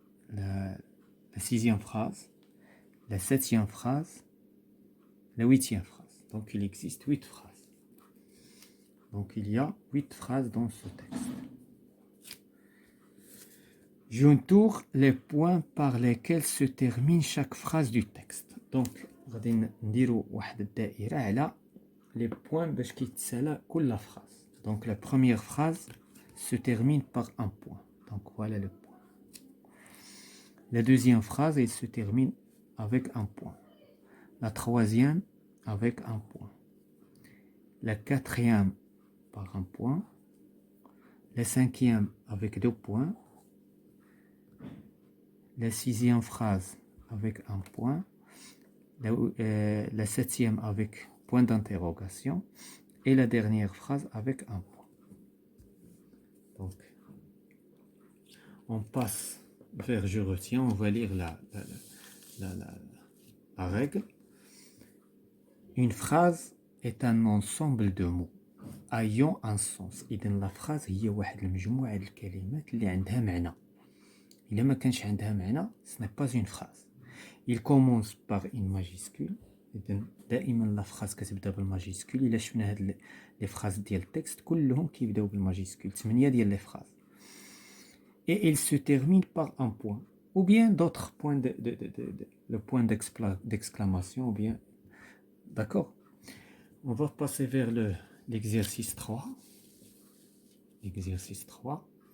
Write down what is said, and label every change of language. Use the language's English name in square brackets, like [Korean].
[French] La sixième phrase, la septième phrase, la huitième phrase. Donc il existe 8 phrases. Donc il y a 8 phrases dans ce texte. J'entoure les points par lesquels se termine chaque phrase du texte. [Arabic] Donc غادي نديرو واحد الدائرة على [French] les points [Arabic] باش كيتسالى كل phrase. [French] Donc la première phrase se termine par un point. Donc voilà le point. La deuxième phrase, elle se termine avec un point. La troisième avec un point. La quatrième par un point. La cinquième avec 2 points. La sixième phrase avec un point. La septième avec point d'interrogation. Et la dernière phrase avec un point. Donc, on passe vers je retiens. On va lire la règle. Une phrase est un ensemble de mots ayant un sens. [Arabic] إذا [French] la phrase [Arabic] هي واحد المجموعة ديال الكلمات اللي عندها معنى. إلا ما كانش عندها معنى, [French] ce n'est pas une phrase. Il commence par une majuscule. [Arabic] إذا دائما [French] la phrase [Arabic] كتبدا بالماجيسكول. إلا شفنا هاد [French] les phrases [Arabic] ديال التكست كلهم كيبداو بالماجيسكول. [French] 8 [Arabic] ديال [French] les phrases. Et il se termine par un point. Ou bien d'autres points le point d'exclamation ou bien. D'accord? On va passer vers l'exercice 3. L'exercice 3.